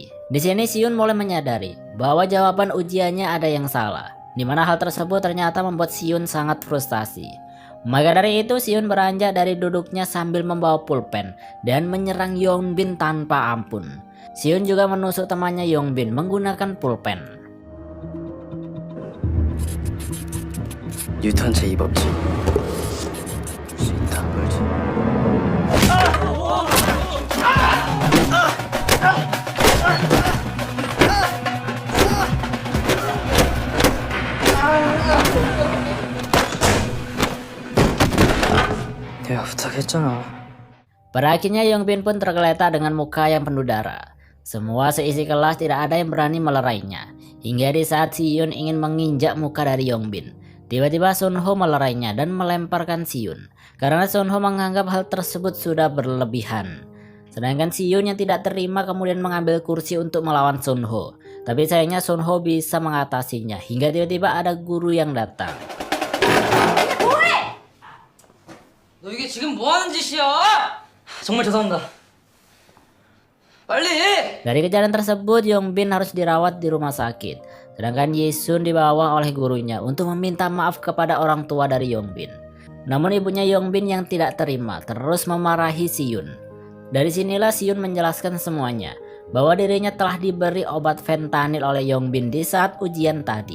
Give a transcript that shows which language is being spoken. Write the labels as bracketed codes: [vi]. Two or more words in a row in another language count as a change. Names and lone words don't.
[id] Di sini Siyun mulai menyadari bahwa jawaban ujiannya ada yang salah, di mana hal tersebut ternyata membuat Siyun sangat frustasi. Maka dari itu Siyun beranjak dari duduknya sambil membawa pulpen dan menyerang Yongbin tanpa ampun. Siyun juga menusuk temannya Yongbin menggunakan pulpen. [ko] 뉴턴 제2법칙. 수 있다, 알지? 내가 부탁했잖아. [id] Pada akhirnya Yongbin pun tergeletak dengan muka yang penuh darah. Semua seisi kelas tidak ada yang berani melerainya. Hingga di saat Siyun ingin menginjak muka dari Yongbin, tiba-tiba Sunho melerainya dan melemparkan Siyun. Karena Sunho menganggap hal tersebut sudah berlebihan. Sedangkan Siyun yang tidak terima kemudian mengambil kursi untuk melawan Sunho. Tapi sayangnya Sunho bisa mengatasinya hingga tiba-tiba ada guru yang datang. [ko] 너 이게 지금 뭐 하는 짓이야? 정말 죄송합니다. 빨리! [id] Dari kejadian tersebut, Yongbin harus dirawat di rumah sakit. Sedangkan Yisun dibawa oleh gurunya untuk meminta maaf kepada orang tua dari Yongbin. Namun ibunya Yongbin yang tidak terima terus memarahi Siyun. Dari sinilah Siyun menjelaskan semuanya, bahwa dirinya telah diberi obat fentanyl oleh Yongbin di saat ujian tadi.